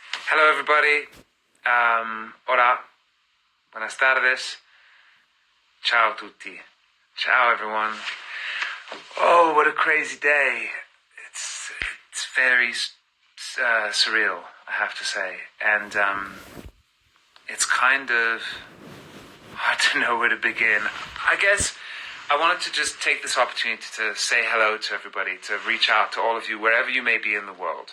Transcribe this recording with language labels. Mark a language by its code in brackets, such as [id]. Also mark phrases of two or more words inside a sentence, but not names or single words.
[en] Hello, everybody. [es] Hola. Buenas tardes. [it] Ciao tutti. Ciao, [en] everyone. Oh, what a crazy day. It's very surreal, I have to say. And it's kind of hard to know where to begin. I guess I wanted to just take this opportunity to say hello to everybody, to reach out to all of you, wherever you may be in the world.